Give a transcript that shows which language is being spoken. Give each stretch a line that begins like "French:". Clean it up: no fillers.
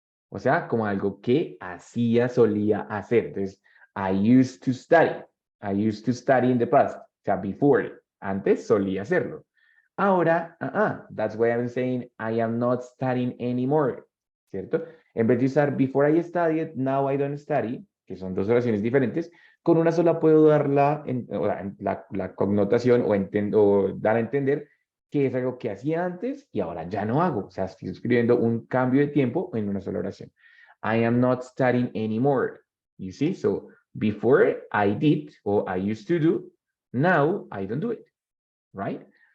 Spanish: O sea, como algo que hacía, solía hacer. Entonces,
English: I used to study. I used to study in the past.
Spanish: O sea,
English: before.
Spanish: Antes solía hacerlo. Ahora,
English: that's why I'm saying I am not studying anymore.
Spanish: ¿Cierto? En vez de usar
English: before I studied, now I don't study,
Spanish: que son dos oraciones diferentes, con una sola puedo dar la connotación o dar a entender que es algo que hacía antes y ahora ya no hago. O sea, estoy escribiendo un cambio de tiempo en una sola oración.
English: I am not studying anymore. You see? So, before I did or I used to do, now I don't do it. Right?